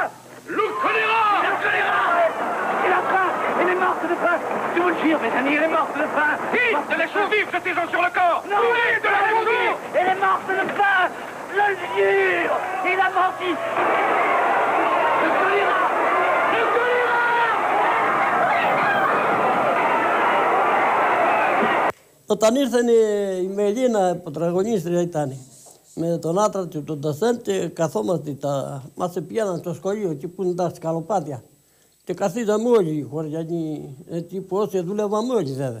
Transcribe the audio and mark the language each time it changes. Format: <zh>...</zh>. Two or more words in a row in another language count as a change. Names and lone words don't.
<fr>Le choléra! Le choléra! Elle a faim! Elle est morte de faim! Je vous le jure, mes amis, elle est morte de faim! Vite! De la chaux vive, jetez-en sur le corps! Non! Oui, de la chaux vive! Elle est morte de faim! Je le jure! Il a menti! Le choléra! Le choléra!</fr> <el>Όταν ήρθε η Μελίνα, πρωταγωνίστρια ήταν, με τον άντρα του, τον Ντασέν, και καθόμαστε, μας πιάναν στο σχολείο, εκεί που είναι τα σκαλοπάτια. Και καθίσαμε όλοι οι χωριανοί, έτσι που όσοι δουλεύαμε όλοι βέβαια.</el>